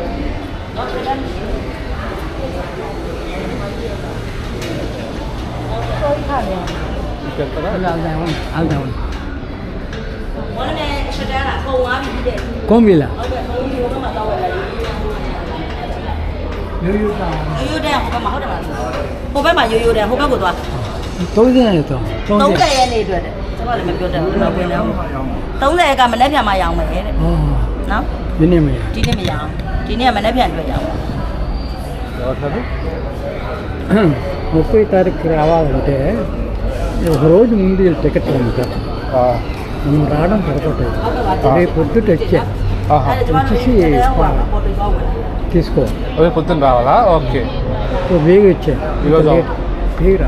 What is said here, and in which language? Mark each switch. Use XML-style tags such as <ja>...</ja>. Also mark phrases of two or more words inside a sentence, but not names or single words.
<hi>कौन मिला? तो नहीं तो</hi> <my>30 နေ့အတွက်တဲ့ကျွန်တော်လည်းမပြောတတ်ဘူးတော့ဝင်တယ်30ကမနေ့ပြန်မှရောင်းမယ်တဲ့နော်ဒီနေ့မရောင်းဒီနေ့ကမနေ့ပြန်တွေ့ရအောင်</my> <te>30 తారీఖు రావాలంటే ఒక రోజు ముందు టికెట్ అమ్ముతారు. మనం రావడం పొరపాటు. రేపు పొద్దుట వచ్చేసి తీసుకోవాలి. రేపు పొద్దున్న రావాలా? ఓకే. వేగి వచ్చాయి తీరా.</te>